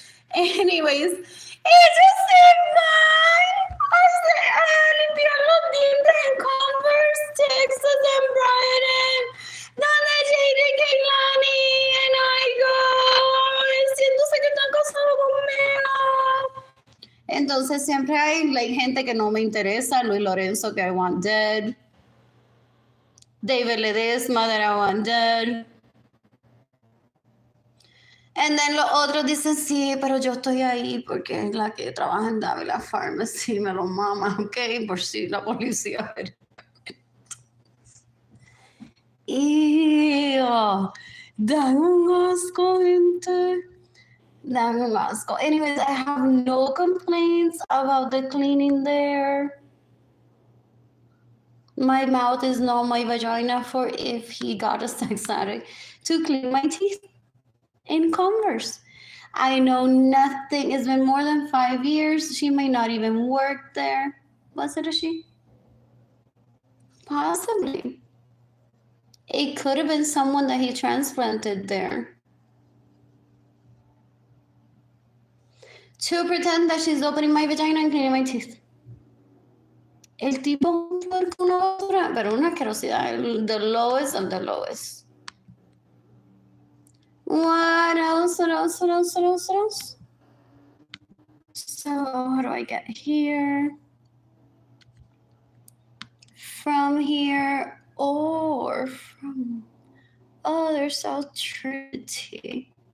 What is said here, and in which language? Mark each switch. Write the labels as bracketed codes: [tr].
[es] Anyways, ellos se van a limpiar los dientes en Converse, Texas, en Brighton, donde Jaden Keilani [en] and I go, [es] diciéndose que están casados conmigo. Entonces siempre hay gente que no me interesa. [en] Luis Lorenzo [es] que [en] I want dead. David Ledesma that I want dead. And then [es] los otros dicen, sí, pero yo estoy ahí porque la que trabaja en Dávila Pharmacy me lo mama, ok, por si la policía. Ew, dan un asco, gente. Dan un asco. [en] Anyways, I have no complaints about the cleaning there. My mouth is not my vagina for if he got a sex addict to clean my teeth in Converse. I know nothing. It's been more than 5 years. She may not even work there. Was it a she? Possibly. It could have been someone that he transplanted there. To pretend that she's opening my vagina and cleaning my teeth. [es] El tipo es un puerco, una basura, pero una asquerosidad. [en] The lowest of the lowest. What else? What else? What else? What else? What else? So, how do I get here? From here or from other South Trinity.